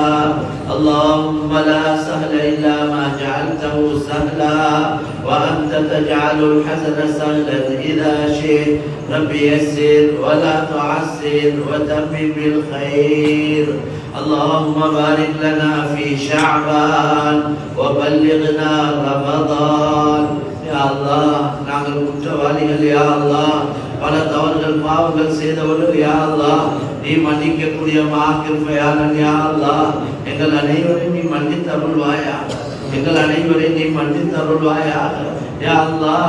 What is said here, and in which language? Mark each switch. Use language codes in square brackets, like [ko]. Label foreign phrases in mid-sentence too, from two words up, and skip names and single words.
[ar] اللهم لا سهل إلا ما جعلته سهلا وأنت تجعل الحزن سهلا إذا شئت. رب يسر ولا تعسر وتمم بالخير. اللهم بارك لنا في شعبان وبلغنا رمضان. يا الله, [ta] நாங்கள் குற்றவாளிகள் [ar] يا الله, [ta] பல தவறுகள் பாவங்கள் செய்தவர்கள் [ar] يا الله, [ta] நீ மன்னிக்கக்கூடிய மஹ்ஃபிரத் யா அல்லாஹ், எங்கள் அனைவரையும் நீ மன்னித்து அருள்வாயாக. எங்கள் அனைவரையும் நீ மன்னித்து அருள்வாயாக [ar] يا الله.